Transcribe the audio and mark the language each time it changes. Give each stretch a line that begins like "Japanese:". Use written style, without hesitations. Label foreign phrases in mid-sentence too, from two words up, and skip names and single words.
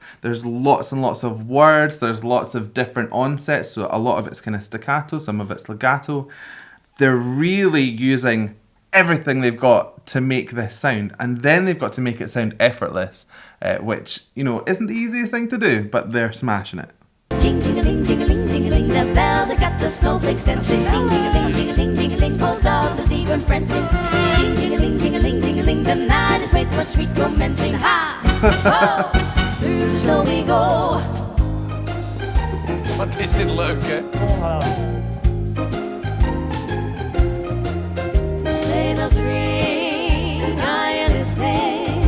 English: There's lots and lots of words. There's lots of different onsets. So a lot of it's kind of staccato, some of it's legato. They're really using everything they've got to make this sound. And then they've got to make it sound effortless, which, you know, isn't the easiest thing to do, but they're smashing it. Jing, jing-a-ling, jing-a-ling, jing-a-ling, the bells have got the snowflakes dancing. Jing, jing-a-ling, jing-a-ling, jing-a-ling, old dog is even prancing. Jing, jing-a-ling, jing-a-ling, jing-a-ling, the night is made for sweet romancing. Ha! Ho! Through the snow we go.
Swedish: Fantastiskt Löke.
English: Sleigh bells ring, I am listening.